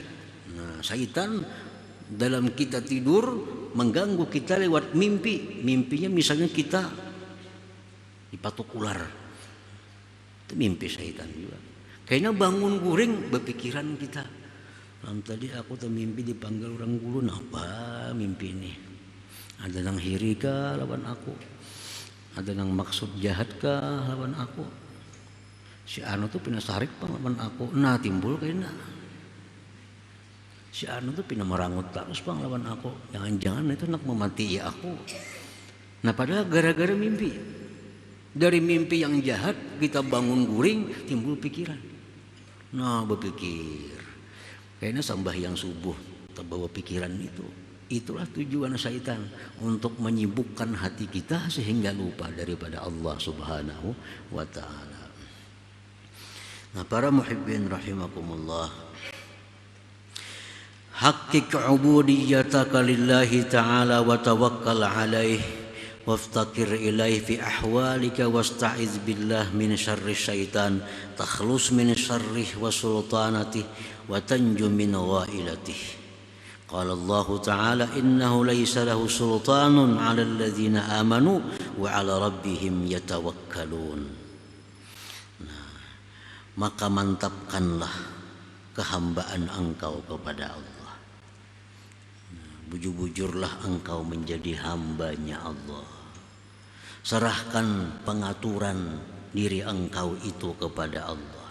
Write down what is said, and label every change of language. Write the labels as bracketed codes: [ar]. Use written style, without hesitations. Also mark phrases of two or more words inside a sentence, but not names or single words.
[id] Nah, syaitan dalam kita tidur mengganggu kita lewat mimpi. Mimpinya misalnya kita dipatuk ular, itu mimpi syaitan juga. [bjn] Kayaknya bangun guring berpikiran kita, tadi aku mimpi dipanggil orang gulun, apa mimpi ini? Ada nang hiri kah lawan aku? Ada nang maksud jahat kah lawan aku? Si anu tuh pina sarik pang lawan aku. Nah, timbul kayaknya si anu tuh pina merangut terus pang lawan aku. Jangan-jangan itu nak memati ya aku. Nah, padahal gara-gara mimpi. Dari mimpi yang jahat kita bangun guring, timbul pikiran. [id] Nah, berpikir kayaknya sembahyang subuh terbawa pikiran itu. Itulah tujuan syaitan, untuk menyibukkan hati kita sehingga lupa daripada Allah [ar] سبحانه وتعالى. [id] Nah, para muhibbin rahimakumullah, [ar] حقق عبوديتك لله تعالى وتوكل عليه وافتقر إليه في أحوالك واستعذ بالله من شر الشيطان تخلص من شره وسلطانه وتنج من غائلته. قال الله تعالى إنه ليس له سلطان على الذين آمنوا وعلى ربهم يتوكلون. [id] Nah, maka mantapkanlah kehambaan engkau kepada Allah. [bjn] Bujur-bujurlah engkau menjadi hambanya Allah. [id] Serahkan pengaturan diri engkau itu kepada Allah.